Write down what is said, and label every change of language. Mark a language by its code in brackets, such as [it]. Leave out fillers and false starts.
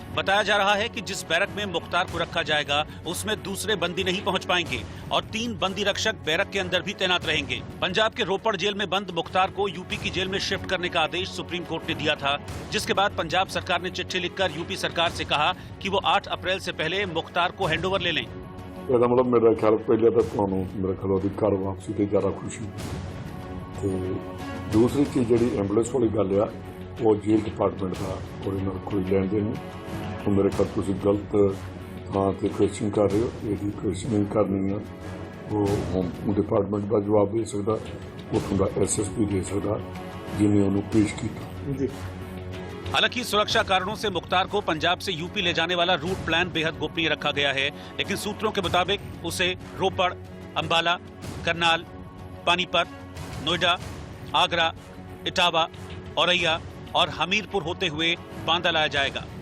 [hi] बताया जा रहा है कि जिस बैरक में मुख्तार को रखा जाएगा उसमें दूसरे बंदी नहीं पहुंच पाएंगे और 3 बंदी रक्षक बैरक के अंदर भी तैनात रहेंगे। पंजाब के रोपड़ जेल में बंद मुख्तार को यूपी की जेल में शिफ्ट करने का आदेश सुप्रीम कोर्ट ने दिया था, जिसके बाद पंजाब सरकार ने चिट्ठी लिखकर यूपी सरकार से कहा कि वो 8 अप्रैल से पहले मुख्तार को हैंडओवर ले लें। [pa] ਇਹਦਾ ਮਤਲਬ ਮੇਰਾ ਖਿਆਲ ਪਹਿਲੇ ਤਾਂ ਤੁਹਾਨੂੰ ਮੇਰਾ ਖਿਆਲ ਉਹਦੀ ਘਰ ਵਾਪਸੀ ਤੇ ਜ਼ਿਆਦਾ ਖੁਸ਼ੀ ਤੇ ਦੂਸਰੀ ਚੀਜ਼ ਜਿਹੜੀ ਐਂਬੂਲੈਂਸ ਵਾਲੀ ਗੱਲ ਆ ਉਹ ਜੇਲ੍ਹ ਡਿਪਾਰਟਮੈਂਟ ਦਾ ਉਹਦੇ ਨਾਲ ਕੋਈ ਲੈਣ ਦੇਣ ਨਹੀਂ। ਉਹ ਮੇਰੇ ਖਿਆਲ ਤੁਸੀਂ ਗਲਤ ਥਾਂ ਤੇ ਕੁਐਸਚਨ ਕਰ ਰਹੇ ਹੋ। ਇਹਦੀ ਕੁਐਸਚਨਿੰਗ ਕਰਨੀ ਆ ਉਹ ਹੋਮ ਡਿਪਾਰਟਮੈਂਟ ਦਾ ਜਵਾਬ ਦੇ ਸਕਦਾ, ਉੱਥੋਂ ਦਾ ਐਸਐਸਪੀ ਦੇ ਸਕਦਾ ਜਿਹਨੇ ਉਹਨੂੰ ਪੇਸ਼ ਕੀਤਾ। [hi] हालांकि सुरक्षा कारणों से मुख्तार को पंजाब से यूपी ले जाने वाला रूट प्लान बेहद गोपनीय रखा गया है, लेकिन सूत्रों के मुताबिक उसे रोपड़, अंबाला, करनाल, पानीपत, नोएडा, आगरा, इटावा, औरैया और हमीरपुर होते हुए बांदा लाया जाएगा।